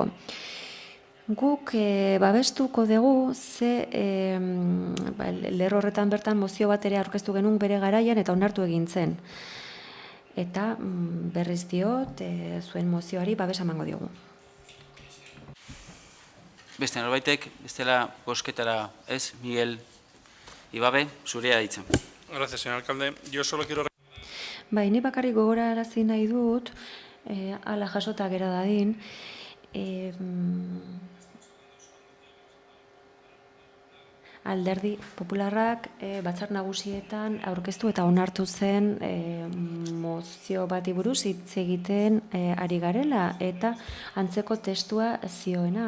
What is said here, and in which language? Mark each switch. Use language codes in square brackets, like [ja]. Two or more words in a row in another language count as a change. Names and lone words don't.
[eu] Guk babestuko dugu ze lerro horretan bertan mozio bat ere aurkeztu genuen bere garaian eta onartu egin zen. Eta berriz diot zuen mozioari babes emango diogu. Beste norbaitek, bestela bozketara ez, Miguel Ibabe, zurea ditzen. [es] Gracias, señor alcalde. Yo solo quiero... [eu] Bai, ni bakarrik gogorarazi nahi dut, ala jasota gera dadin, Alderdi Popularrak batzar nagusietan aurkeztu eta onartu zen mozio bati buruz hitz egiten ari garela, eta antzeko testua zioena.